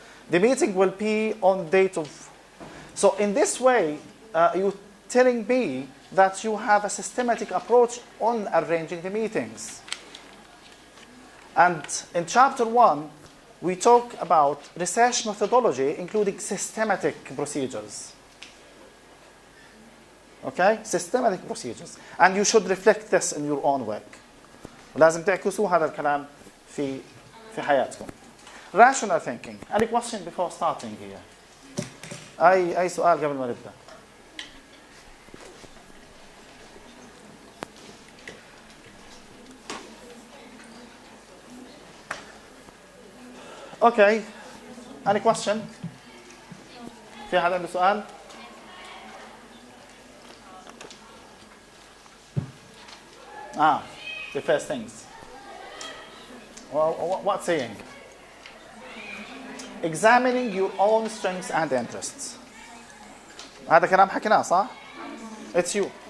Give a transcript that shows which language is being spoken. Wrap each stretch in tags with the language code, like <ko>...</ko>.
<en>The meeting will be on date of. So in this way, you're telling me that you have a systematic approach on arranging the meetings. And in chapter 1, we talk about research methodology, including systematic procedures. Okay? Systematic procedures. And you should reflect this in your own work.</en> <ar>لازم تعكسوا هذا الكلام في حياتكم.</ar> <en>Rational thinking. Any question before starting here?</en> <ar>أي سؤال قبل ما نبدأ؟</ar> <en>Okay. Any question?</en> <ar>في حدا عنده سؤال؟</ar> <en>The first things. Well, what's saying? Examining your own strengths and interests.</en> <ar>هذا كلام حكيناه صح؟</ar> <en>It's you.</en>